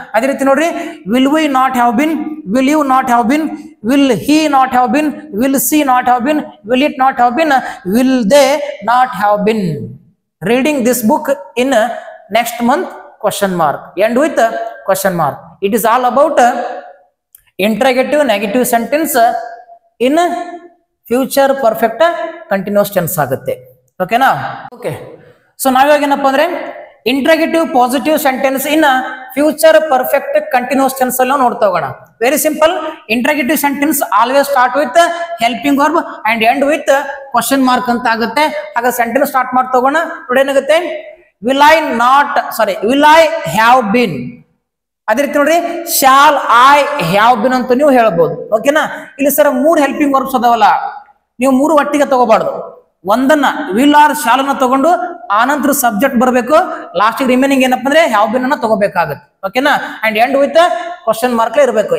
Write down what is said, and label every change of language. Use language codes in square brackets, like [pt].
[kn] ಅದೇ ರೀತಿ ನೋಡ್ರಿ, [en] Will we not have been, will you not have been, will he not have been, will she not have been, will it not have been, will they not have been reading this book in next month question mark, end with question mark. It is all about interrogative negative sentence in future perfect continuous tense ಆಗುತ್ತೆ. [kn] ಓಕೆನಾ? Okay, so ನಾವಿವಾಗ ಏನಪ್ಪ ಅಂದ್ರೆ interrogative positive sentence in future perfect continuous tense ಅಲ್ಲಿ ನೋಡ್ತಾ ಹೋಗೋಣ. [en] Very simple. Interrogative sentence always start with helping verb and end with question mark [kn] ಅಂತ ಆಗುತ್ತೆ. ಹಾಗೆ ಸೆಂಟೆನ್ಸ್ ಸ್ಟಾರ್ಟ್ ಮಾಡ್ತಾ ಹೋಗೋಣ. ನೋಡಿ ಏನಾಗುತ್ತೆ, [en] will I not, sorry, will I have been. [kn] ಅದೇ ರೀತಿ ನೋಡ್ರಿ, [en] shall I have been [kn] ಅಂತ ನೀವು ಹೇಳ್ಬೋದು. ಓಕೆನಾ? ಇಲ್ಲಿ ಸರ್ 3 ಹೆಲ್ಪಿಂಗ್ ವರ್ಬ್ಸ್ ಅದಾವಲ್ಲ, ನೀವು 3 ಒಟ್ಟಿಗೆ ತಗೋಬಾರ್ದು. ಒಂದನ್ನ ವಿಲ್ ಆರ್ ಶಾಲ್ ಅನ್ನ ತಗೊಂಡು ಆನಂತರ ಸಬ್ಜೆಕ್ಟ್ ಬರಬೇಕು. ಲಾಸ್ಟ್ ರಿಮೈನಿಂಗ್ ಏನಪ್ಪ ಅಂದ್ರೆ ಹ್ಯಾವ್ ಬಿನ್ ಅನ್ನ ತಗೋಬೇಕಾಗುತ್ತೆ. ಓಕೆನಾ? [en] and end with question mark [kn] ಇರಬೇಕು.